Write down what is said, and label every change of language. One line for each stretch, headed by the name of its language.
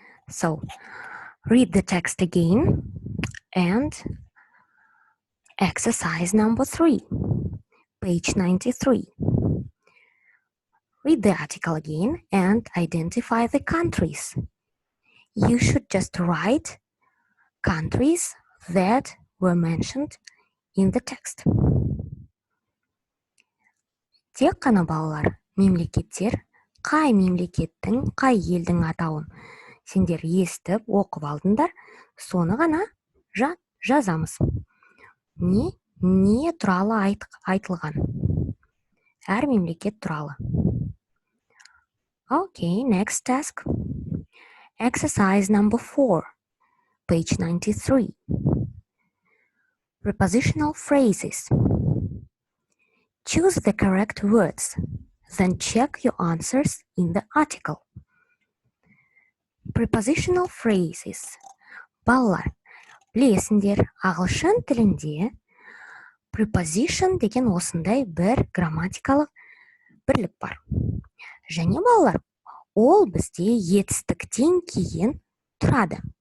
English: So, read the text again and exercise number 3, page 93. Read the article again and identify the countries. You should just write countries that were mentioned in the text.
Kazakh: Тек қана балалар, мемлекеттер, қай мемлекеттің, қай елдің атауын сендер естіп, оқып алдыңдар, соны ғана жазамыз. Не туралы айтылған? Әр мемлекет туралы.
English: Okay, next task. Exercise number 4, page 93. Prepositional phrases. Choose the correct words, then check your answers in the article. Prepositional phrases.
Kazakh: Балалар, білесіңдер, ағылшын тілінде preposition деген осындай бір грамматикалық бірлік бар. Және балалар, ол бізде етістіктен кейін тұрады.